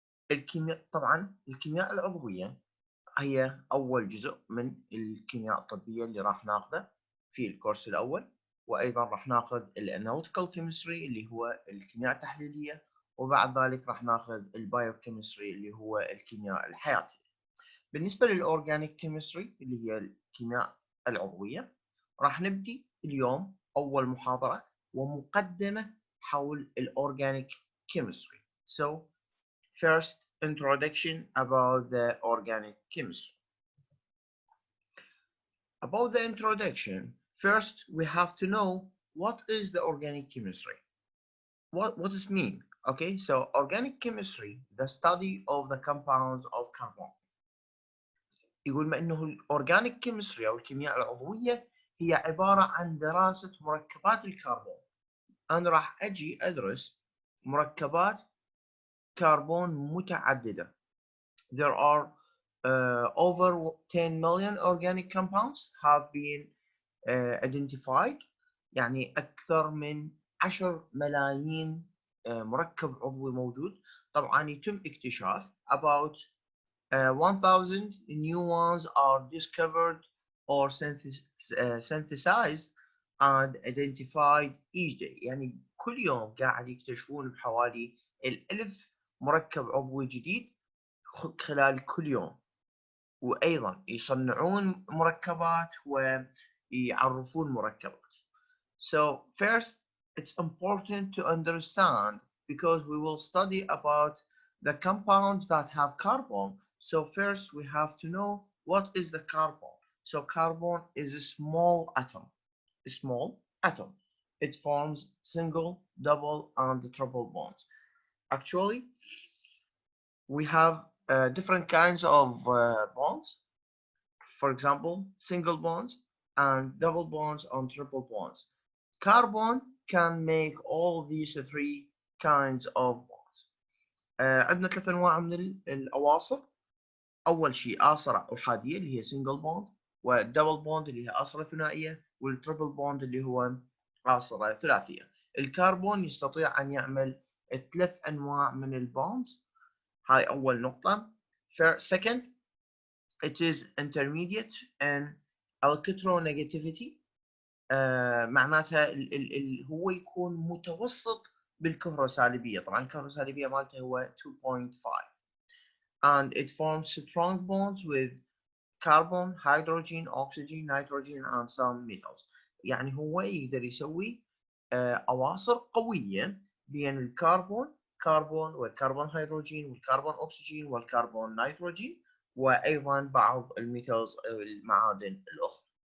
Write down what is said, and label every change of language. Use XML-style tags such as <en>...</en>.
<ar>الكيمياء طبعا الكيمياء العضوية هي أول جزء من الكيمياء الطبية اللي راح ناخذه في الكورس الأول، وأيضا راح ناخذ الاناليتيكال كيمستري اللي هو الكيمياء التحليلية، وبعد ذلك راح ناخذ البايوكيمستري اللي هو الكيمياء الحياتية. بالنسبة للأورجانيك كيمستري اللي هي الكيمياء العضوية، راح نبدي اليوم أول محاضرة ومقدمة حول الأورجانيك كيمستري.</ar> <en>So first, introduction about the organic chemistry. About the introduction, first we have to know what is the organic chemistry. What does it mean? Okay, so organic chemistry, the study of the compounds of carbon.</en> <ar>يقول ما انه الاورجانيك كيمستري او الكيمياء العضويه هي عباره عن دراسه مركبات الكربون. انا راح اجي ادرس مركبات كربون متعدده.</ar> <en>There are over 10 million organic compounds have been identified.</en> <ar>يعني أكثر من 10 ملايين مركب عضوي موجود. طبعا يتم اكتشاف</ar> <en>about 1000 new ones are discovered or synthesized and identified each day.</en> <ar>يعني كل يوم قاعد يكتشفون بحوالي 1000 مركب عضوي جديد خلال كل يوم، وأيضا يصنعون مركبات ويعرفون مركبات.</ar> <en>So first, it's important to understand because we will study about the compounds that have carbon. So first we have to know what is the carbon. So carbon is a small atom. A small atom. It forms single, double, and triple bonds. Actually, we have different kinds of bonds. For example, single bonds and double bonds and triple bonds. Carbon can make all these three kinds of bonds.</en> <ar>عندنا ثلاث انواع من الاواصر. اول شيء آصرة احادية اللي هي single bond، والدبل بوند اللي هي آصرة ثنائية، والتربل بوند اللي هو آصرة ثلاثية. الكربون يستطيع ان يعمل ثلاث انواع من البوندز. هاي اول نقطة.</ar> <en>Second, it is intermediate in electronegativity.</en> <ar>معناتها هو يكون متوسط بالكهروسالبية. طبعا الكهروسالبية مالته هو 2.5</ar> <en>and it forms strong bonds with carbon, hydrogen, oxygen, nitrogen and some metals.</en> <ar>يعني هو يقدر يسوي أواصر قوية بين الكربون والكربون هيدروجين والكربون أكسجين والكربون نيتروجين، وأيضا بعض الميتالز أو المعادن الأخرى.</ar>